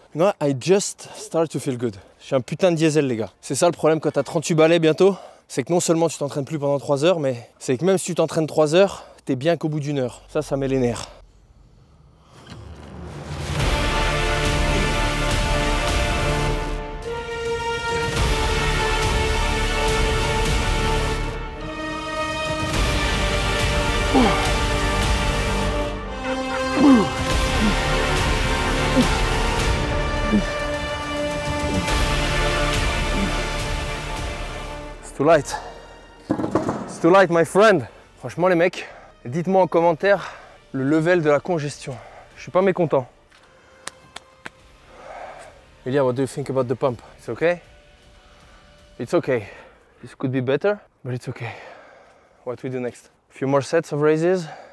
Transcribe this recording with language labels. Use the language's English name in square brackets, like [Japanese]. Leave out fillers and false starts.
[English] No, I just start to feel good. [French] Je suis un putain de diesel, les gars. C'est ça le problème quand t'as 38 balais bientôt. C'est que non seulement tu t'entraînes plus pendant 3 heures, mais c'est que même si tu t'entraînes 3 heures, t'es bien qu'au bout d'1 heure. Ça met les nerfs. [English] It's too light. It's too light, my friend. [French] Franchement, les mecs, dites-moi en commentaire le level de la congestion. Je suis pas mécontent. [English] Ilya, what do you think about the pump? It's okay? It's okay. This could be better, but it's okay. What we do next? A few more sets of raises.